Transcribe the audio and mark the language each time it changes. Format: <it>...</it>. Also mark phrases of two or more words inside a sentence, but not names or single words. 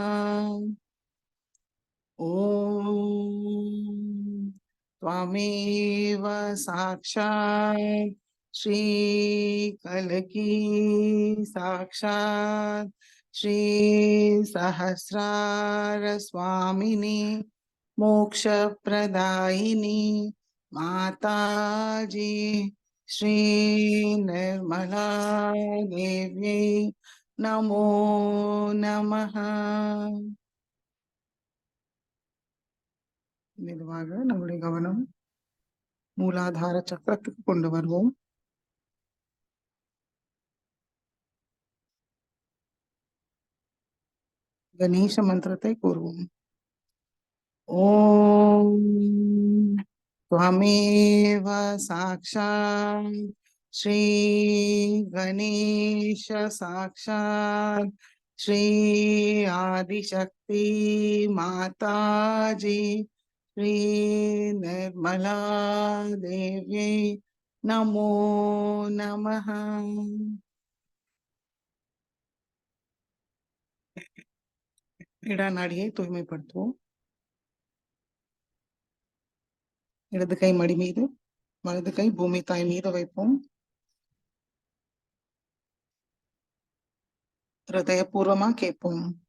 <sa>ॐ त्वमेव साक्षात् श्री कल्की साक्षात् श्री सहस्रार स्वामिनी मोक्षप्रदायिनी माताजी श्री निर्मला देव्यै नमो नमः।</sa> <ta>மெதுவாக நம்முடைய கவனம் மூலாதார சக்கரத்துக்கு கொண்டு வருவோம். கணேச மந்திரத்தை கூறுவோம்.</ta> <sa>ஓம் त्वमेव साक्षात् श्री गणेश साक्षात् श्री आदिशक्ति माताजी श्री निर्मला देव्यै नमो नमः.</sa> <ta>இடநாடியை தூய்மைப்படுத்துவோம். இடது கை மடி மீது, வலது கை பூமி தாய் மீது வைப்போம். ஹிருதயபூர்வமா கேட்போம்.</ta>